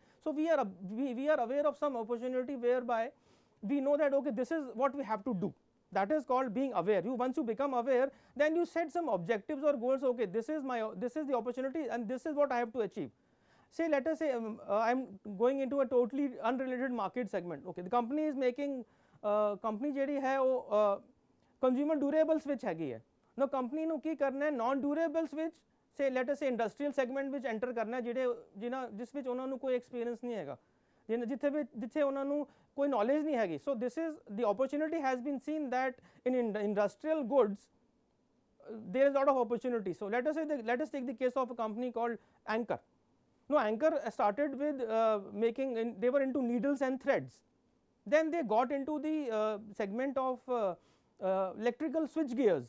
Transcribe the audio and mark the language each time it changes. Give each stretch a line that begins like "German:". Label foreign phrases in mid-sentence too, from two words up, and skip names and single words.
English: So we are aware of some opportunity whereby we know that okay, this is what we have to do. That is called being aware. Once you become aware, then you set some objectives or goals. Okay, this is the opportunity and this is what I have to achieve. Say let us say I am going into a totally unrelated market segment. Okay, the company is making company
Punjabi: ਜਿਹੜੀ ਹੈ ਉਹ
English: consumer durables
Punjabi: ਵਿੱਚ ਹੈਗੀ ਹੈ.
English: Now company
Punjabi: ਨੂੰ ਕੀ ਕਰਨਾ ਹੈ,
English: non durables
Punjabi: ਵਿੱਚ
English: say let us say industrial segment
Punjabi: ਵਿੱਚ enter ਕਰਨਾ ਹੈ ਜਿਸ ਵਿੱਚ ਉਹਨਾਂ ਨੂੰ ਕੋਈ experience ਨਹੀਂ ਹੈਗਾ, ਜਿੱਥੇ ਉਹਨਾਂ ਨੂੰ ਕੋਈ knowledge ਨਹੀਂ ਹੈਗੀ.
English: So this is the opportunity has been seen that in industrial goods there is a lot of opportunity. So let us take the case of a company called Anchor. Now Anchor started with they were into needles and threads. Then they got into the segment of electrical switch gears.